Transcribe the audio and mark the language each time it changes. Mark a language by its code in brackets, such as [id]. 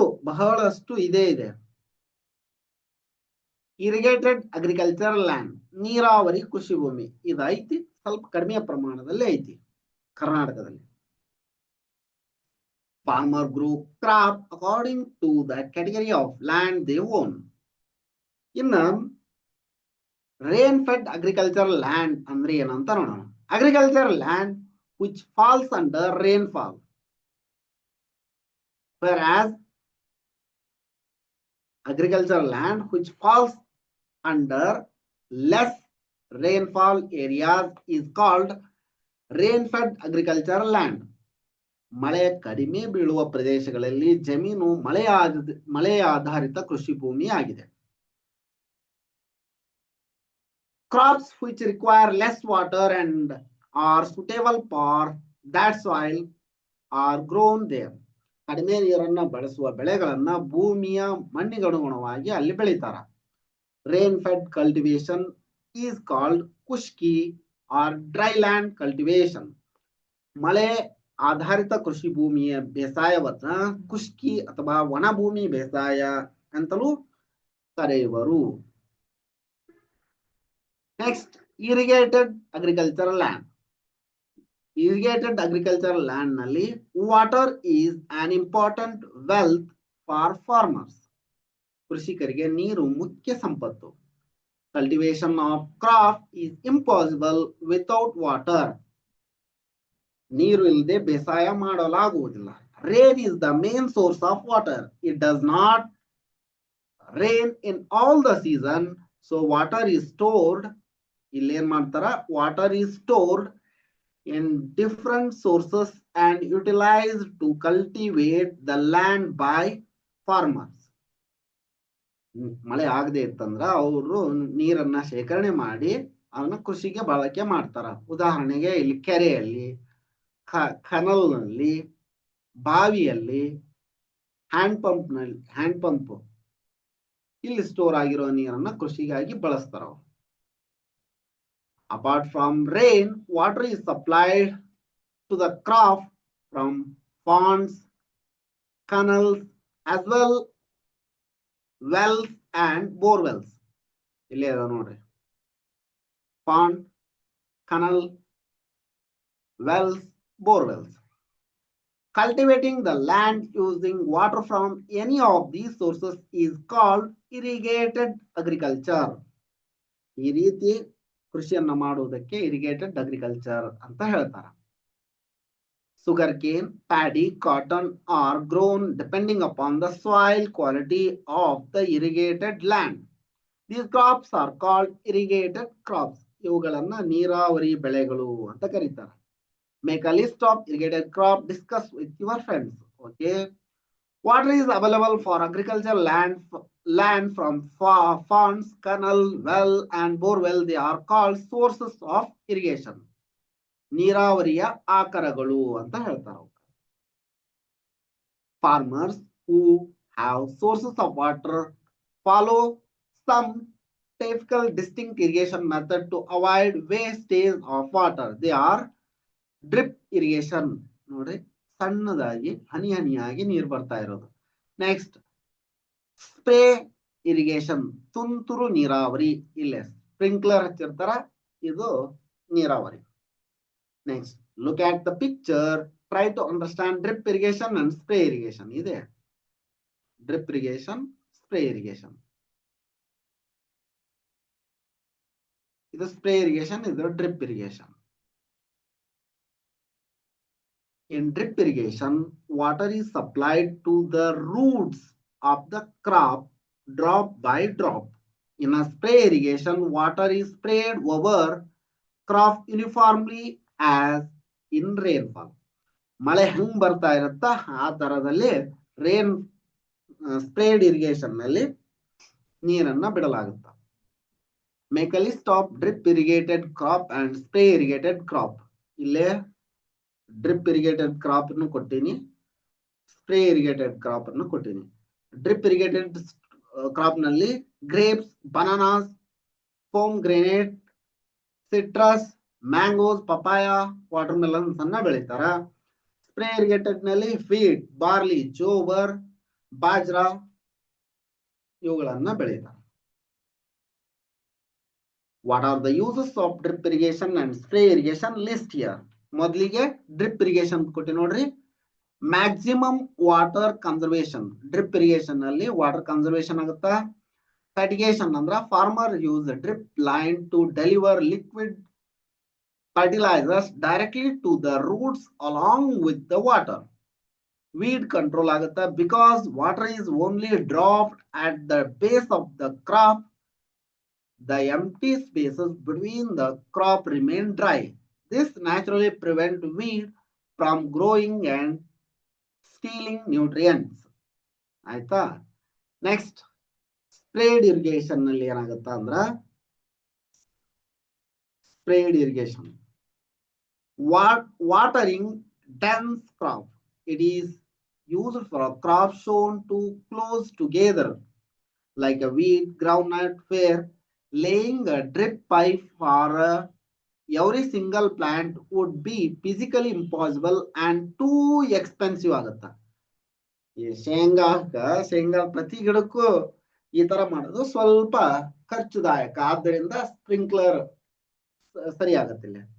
[kn] ಬಹಳಷ್ಟು ಇದೆ. Irrigated agricultural land, ನೀರಾವರಿ ಕೃಷಿ ಭೂಮಿ. ಇದು ಐತಿ, ಸ್ವಲ್ಪ ಕಡಿಮೆ ಪ್ರಮಾಣದಲ್ಲಿ ಐತಿ ಕರ್ನಾಟಕದಲ್ಲಿ. [en] Farmer grow crop according to the category of land they own. [kn] ಇನ್ನ ರೇನ್ ಫೆಡ್ ಅಗ್ರಿಕಲ್ಚರಲ್ ಲ್ಯಾಂಡ್ ಅಂದ್ರೆ ಏನಂತ ನೋಡೋಣ. [en] Agricultural land which falls under rainfall, whereas agricultural land which falls under less rainfall areas is called rain-fed agricultural land. [kn] ಮಳೆ ಕಡಿಮೆ ಬೀಳುವ ಪ್ರದೇಶಗಳಲ್ಲಿ ಜಮೀನು ಮಳೆ ಆಧಾರಿತ ಕೃಷಿ ಭೂಮಿ ಆಗಿದೆ. [en] Crops which require less water and are suitable for that soil are grown there. [kn] ಕಡಿಮೆ ನೀರನ್ನ ಬಳಸುವ ಬೆಳೆಗಳನ್ನ ಭೂಮಿಯ ಮಣ್ಣಿಗನುಗುಣವಾಗಿ ಅಲ್ಲಿ ಬೆಳೀತಾರ. [en] Rain-fed cultivation is called ಖುಷ್ಕಿ or dryland cultivation. [kn] ಮಳೆ ಆಧಾರಿತ ಕೃಷಿ ಭೂಮಿಯ ಬೇಸಾಯವನ್ನ ಖುಷ್ಕಿ ಅಥವಾ ವನಭೂಮಿ ಬೇಸಾಯ ಅಂತಲೂ ಕರೆಯುವರು. [en] Next, irrigated agricultural land. Irrigated agricultural land ನಲ್ಲಿ water is an important wealth for farmers. [kn] ಕೃಷಿಕರಿಗೆ ನೀರು ಮುಖ್ಯ ಸಂಪತ್ತು. [en] Cultivation of crop is impossible without water. [kn] ನೀರು ಇಲ್ಲದೆ ಬೇಸಾಯ ಮಾಡಲಾಗುವುದಿಲ್ಲ. [en] Rain is the main source of water. It does not rain in all the season, so water is stored. [kn] ಇಲ್ಲಿ ಏನ್ ಮಾಡ್ತಾರ, [en] water is stored in different sources and utilized to cultivate the land by farmers. [kn] ಮಳೆ ಆಗದೆ ಇತ್ತಂದ್ರ ಅವರು ನೀರನ್ನ ಶೇಖರಣೆ ಮಾಡಿ ಅವನ್ನ ಕೃಷಿಗೆ ಬಳಕೆ ಮಾಡ್ತಾರ. ಉದಾಹರಣೆಗೆ ಇಲ್ಲಿ ಕೆರೆಯಲ್ಲಿ, ಕನಲ್ ನಲ್ಲಿ, ಬಾವಿಯಲ್ಲಿ, ಹ್ಯಾಂಡ್ ಪಂಪ್ ಇಲ್ಲಿ ಸ್ಟೋರ್ ಆಗಿರೋ ನೀರನ್ನ ಕೃಷಿಗಾಗಿ ಬಳಸ್ತಾರ. [en] Apart from rain, water is supplied to the crop from ponds, canals as well wells and bore wells. [kn] ಇಲ್ಲಿ ಅದ ನೋಡ್ರಿ, [en] Pond, canal, wells, bore wells. Cultivating the land using water from any of these sources is called irrigated agriculture. [kn] ಈ ರೀತಿ ಕೃಷಿಯನ್ನ ಮಾಡುವುದಕ್ಕೆ irrigated agriculture ಅಂತ ಹೇಳ್ತಾರೆ. [en] Sugarcane, paddy, cotton are grown depending upon the soil quality of the irrigated land. These crops are called irrigated crops. [kn] ಇವುಗಳನ್ನ ನೀರಾವರಿ ಬೆಳೆಗಳು ಅಂತ ಕರೀತಾರೆ. [en] Make a list of irrigated crop, discuss with your friends. Okay. Water is available for agricultural land from ponds, canal, well, and bore well. They are called sources of irrigation. [kn] ನೀರಾವರಿಯ ಆಕರಗಳು ಅಂತ ಹೇಳ್ತಾರೆ. [en] Farmers who have sources of water follow some typical distinct irrigation method to avoid wastage of water. They are drip irrigation. [kn] ನೋಡ್ರಿ, ಸಣ್ಣದಾಗಿ ಹನಿ ಹನಿಯಾಗಿ ನೀರು ಬರ್ತಾ ಇರೋದು. Next spray irrigation, ತುಂತುರು ನೀರಾವರಿ. ಇಲ್ಲೇ ಸ್ಪ್ರಿಂಕ್ಲರ್ ಹಚ್ಚಿರ್ತಾರ, ಇದು ನೀರಾವರಿ. [en] Next look at the picture, try to understand drip irrigation and spray irrigation. [kn] ಇದೆ ಡ್ರಿಪ್ ಇರಿಗೇಷನ್, ಸ್ಪ್ರೇ ಇರಿಗೇಷನ್. ಇದು ಸ್ಪ್ರೇ ಇರಿಗೇಷನ್, ಇದು drip irrigation. [en] In drip irrigation, water is supplied to the roots of the crop drop by drop. In a spray irrigation, water is sprayed over crop uniformly as in rainfall. [kn] ಮಳೆ ಹೆಂಗ್ ಬರ್ತಾ ಇರುತ್ತ ಆ ತರದಲ್ಲಿ spread irrigation ನಲ್ಲಿ ನೀರನ್ನ ಬಿಡಲಾಗುತ್ತೆ. [en] Make a list of drip irrigated crop and spray irrigated crop. [kn] ಇಲ್ಲೇ drip irrigated crop ಅನ್ನು ಕೊಟ್ಟಿನಿ, ಸ್ಪ್ರೇ ಇರಿಗೇಟೆಡ್ ಕ್ರಾಪ್ ಅನ್ನು ಕೊಟ್ಟಿನಿ. ಡ್ರಿಪ್ ಇರಿಗೇಟೆಡ್ ಕ್ರಾಪ್ ನಲ್ಲಿ ಗ್ರೇಪ್ಸ್, ಬನಾನಾಸ್, ಪೋಮ್ granite, citrus, mangoes, papaya, water melons ಅನ್ನ ಬೆಳಿತಾರ. ಸ್ಪ್ರೇ ಇರಿಗೇಟೆಡ್ ನಲ್ಲಿ ವೀಟ್, ಬಾರ್ಲಿ, ಜೋವರ್, ಬಾಜ್ರಾ ಇವುಗಳನ್ನ ಬೆಳಿತಾರ. [en] What are the uses of drip irrigation and spray irrigation? List here. [kn] ಮೊದಲಿಗೆ ಡ್ರಿಪ್ ಇರಿಗೇಷನ್ ಕೊಟ್ಟಿ ನೋಡ್ರಿ. [en] Maximum water conservation. [kn] Drip irrigation ಅಲ್ಲಿ water conservation ಆಗುತ್ತಾ. [en] Fertigation ಅಂದ್ರ farmer use drip line to deliver liquid fertilisers directly to the roots along with the water. Weed control ಆಗುತ್ತಾ, because water is only dropped at the base of the crop. The empty spaces between the crop remain dry. This naturally prevents weed from growing and stealing nutrients. [kn] ಆಯ್ತಾ. [en] next sprayed irrigation [kn] ನಲ್ಲಿ ಏನಾಗುತ್ತಾ ಅಂದ್ರ, [en] Sprayed irrigation watering dense crop. It is used for a crop shown too close together like a wheat, groundnut, where laying a drip pipe for every single plant would be physically impossible and too expensive ಆಗುತ್ತಾ. [kn] ಈ ಶೇಂಗಾ ಪ್ರತಿ ಗಿಡಕ್ಕೂ ಈ ತರ ಮಾಡೋದು ಸ್ವಲ್ಪ ಖರ್ಚುದಾಯಕ, ಆದ್ದರಿಂದ sprinkler ಸರಿ ಆಗತ್ತಿಲ್ಲ.